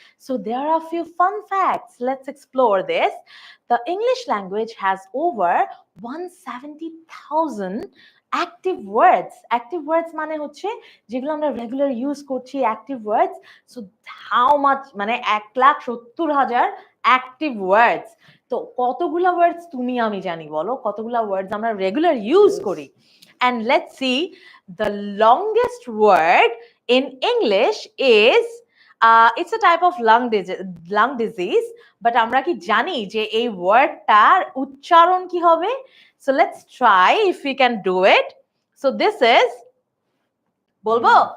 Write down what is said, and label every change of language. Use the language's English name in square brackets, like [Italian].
[English] So there are a few fun facts. Let's explore this. The English language has over 170,000 active words. [Bangla] Active words মানে হচ্ছে যেগুলো আমরা regular use করছি, active words. [English] so how much, [Bangla] মানে [English] 1,70,000 active words. [Bangla] তো কতগুলা ওয়ার্ডস তুমি আমি জানি বলো, কতগুলা ওয়ার্ডস আমরা রেগুলার ইউজ [English] Yes. [Bangla] করি? [English] And let's see, the longest word in English is it's a type of lung disease, but [Bangla] আমরা কি জানি যে এই ওয়ার্ডটার উচ্চারণ কি হবে? [English] So let's try if we can do it. So this is, [Bangla] বলবো?